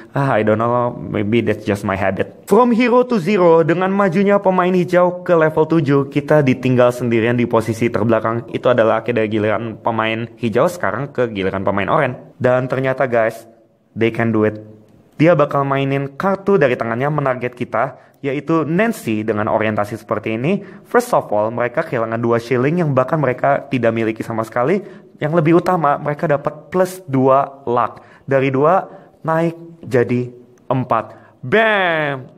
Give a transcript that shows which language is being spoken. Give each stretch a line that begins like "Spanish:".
English: I don't know, maybe that's just my habit. From hero to zero,
Indonesian: dengan majunya pemain hijau ke level 7, kita ditinggal sendirian di posisi terbelakang. Itu adalah akhir dari giliran pemain hijau sekarang ke giliran pemain oranye. Dan ternyata
English: guys, they can do it.
Indonesian: Dia bakal mainin kartu dari tangannya menarget kita, yaitu Nancy dengan orientasi seperti ini.
English: First of all,
Indonesian: mereka kehilangan 2 shilling yang bahkan mereka tidak miliki sama sekali. Yang lebih utama, mereka dapat plus 2 luck. Dari 2 naik jadi 4. Bam!